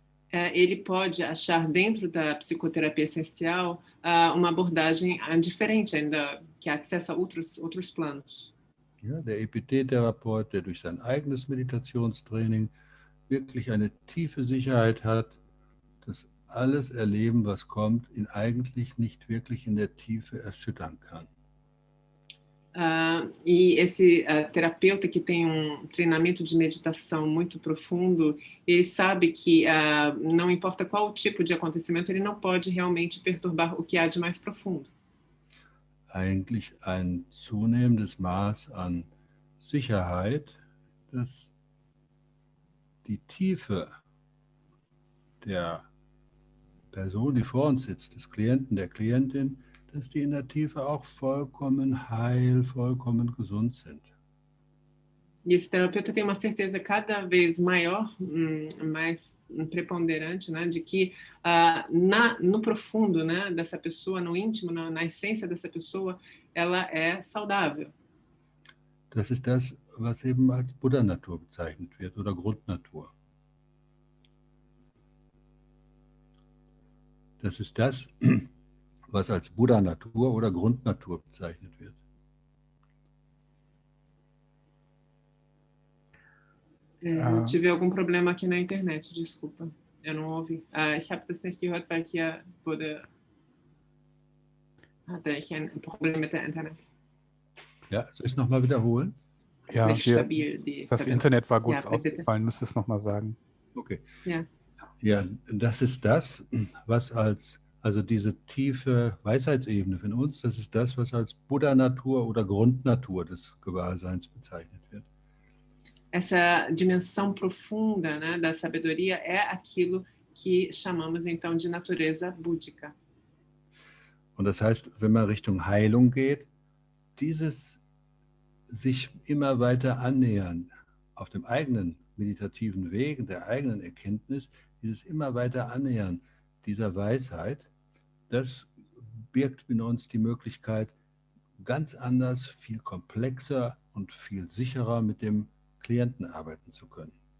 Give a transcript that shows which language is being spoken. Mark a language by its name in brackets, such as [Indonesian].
[Portuguese] Ele pode achar dentro da psicoterapia essencial uma abordagem diferente ainda, que acessa outros planos. [German] Ja, der EPT-Therapeut, der durch sein eigenes Meditationstraining wirklich eine tiefe Sicherheit hat, dass alles Erleben, was kommt, ihn eigentlich nicht wirklich in der Tiefe erschüttern kann. [Portuguese] E esse terapeuta que tem treinamento de meditação muito profundo, ele sabe que não importa qual tipo de acontecimento, ele não pode realmente perturbar o que há de mais profundo. [German] Eigentlich ein zunehmendes Maß an Sicherheit, dass die Tiefe der Person, die vor uns sitzt, des Klienten, der Klientin, dass die in der Tiefe auch vollkommen heil, vollkommen gesund sind. [Portuguese] E esse terapeuta tem uma certeza cada vez maior, mais preponderante, né, de que no profundo, né, dessa pessoa, no íntimo, na essência dessa pessoa, ela é saudável. [German] Das ist das, was eben als Buddha-Natur bezeichnet wird oder Grundnatur. Das ist das, was als Buddha-Natur oder Grundnatur bezeichnet wird. [Portuguese] Tive algum problema aqui na internet, desculpa. Eu não ouvi. [German] Ich habe das nicht gehört, weil hier hatte ich ein Problem mit der Internet. Ja, soll ich es nochmal wiederholen? Ja, Nicht stabil, das Internet war kurz Ja, bitte. ausgefallen, müsstest du es nochmal sagen. Okay. Ja. Ja, das ist das, was also diese tiefe Weisheitsebene von uns, das ist das, was als Buddha-Natur oder Grundnatur des Gewahrseins bezeichnet wird. [Portuguese] Essa dimensão profunda, né, da sabedoria é aquilo que chamamos então de natureza búdica. [German] Und das heißt, wenn man Richtung Heilung geht, dieses sich immer weiter annähern auf dem eigenen meditativen Weg, der eigenen Erkenntnis, dieses immer weiter annähern dieser Weisheit, das birgt in uns die Möglichkeit, ganz anders, viel komplexer und viel sicherer mit dem Klienten arbeiten zu können.